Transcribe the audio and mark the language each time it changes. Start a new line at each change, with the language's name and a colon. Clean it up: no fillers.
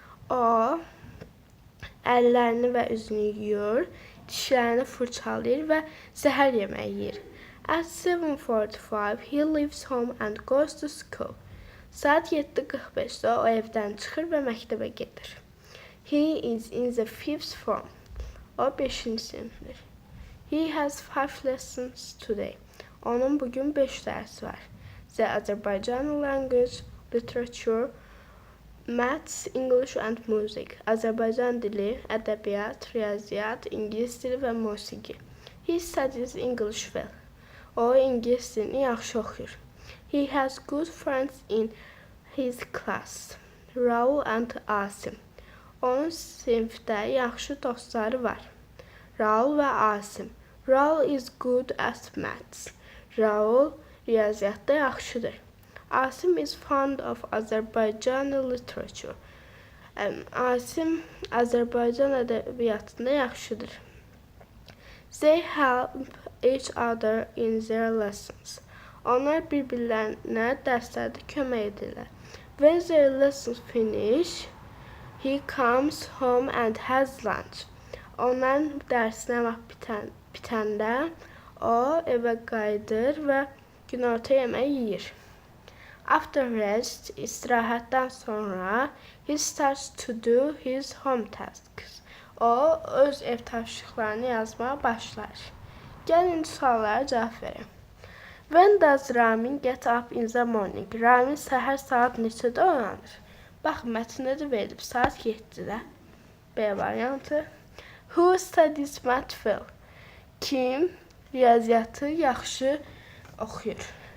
Azerbaijani: O əllərini və üzünü yuyur, dişlərini fırçalayır və səhər yeməyi yeyir.
English: At 7:45, he leaves home and goes to school.
Azerbaijani: Saat 7:45-də o evdən çıxır və məktəbə gedir.
English: He is in the 5th form.
Azerbaijani: O 5-ci sinifdir.
English: He has 5 lessons today.
Azerbaijani: Onun bugün 5 dərsi var.
English: The Azerbaijani language, literature, maths, English and music.
Azerbaijani: Azərbaycan dili, ədəbiyyat, riyaziyyat, ingilis dili və musiqi.
English: He studies English well.
Azerbaijani: O ingilis dilini yaxşı oxuyur.
English: He has good friends in his class. Raul and Asim.
Azerbaijani: Onun sinifdə yaxşı dostları var. Raul və Asim.
English: Raul is good at maths.
Azerbaijani: Raul riyaziyyatda yaxşıdır.
English: Asim is fond of Azərbaycani literature.
Azerbaijani: Asim Azərbaycan ədəbiyyatında yaxşıdır.
English: They help each other in their lessons.
Azerbaijani: Onlar bir-birlərinə dərslərdə kömək edirlər.
English: When their lessons finish, he comes home and has lunch.
Azerbaijani: Onların dərsinə vaxt bitəndə o evə qayıdır və günorta yeməyi yeyir.
English: After rest,
Azerbaijani: istirahətdən sonra,
English: he starts to do his home tasks.
Azerbaijani: O öz ev tapşırıqlarını yazmağa başlar. Gəlin suallara cavab verin.
English: When does Ramin get up in the morning?
Azerbaijani: Ramin səhər saat neçədə oyanır? Bax, mətndə də verilib saat 7-də. B variantı.
English: Who studies math well?
Azerbaijani: Kim riyaziyyatı yaxşı oxuyur?